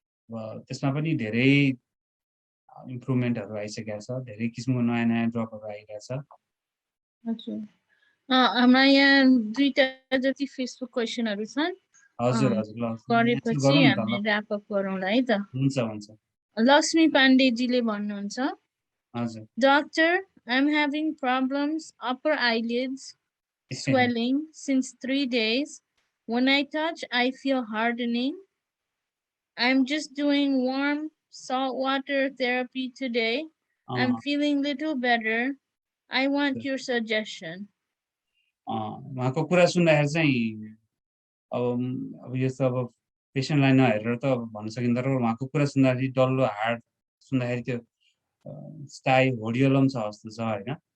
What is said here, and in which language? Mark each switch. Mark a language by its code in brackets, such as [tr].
[ne] त्यसमा पनि धेरै इम्प्रुभमेन्टहरू आइसकेको छ, धेरै किसिमको नयाँ नयाँ ड्रपहरू आइरहेको छ। हजुर हाम्रा यहाँ 2टा जति फेसबुक क्वेसनहरू छन्। हजुर हजुर, ल गरेपछि गरौँ न त हामी ल। ऱ्याप अप गरौँला है त। हुन्छ हुन्छ। लक्ष्मी पाण्डेजीले भन्नुहुन्छ, हजुर [en] Doctor, I'm having problems upper eyelids swelling since 3 days. When I touch, I feel hardening. I'm just doing warm salt water therapy today. I'm feeling little better. I want your suggestion. [ne] उहाँको कुरा सुन्दाखेरि चाहिँ अब यो त अब पेसेन्टलाई नहेरेर त अब भन्न सकिँदैन, र उहाँको कुरा सुन्दाखेरि डल्लो हाड सुन्दाखेरि त्यो स्टाई होडियोलम छ जस्तो छ होइन।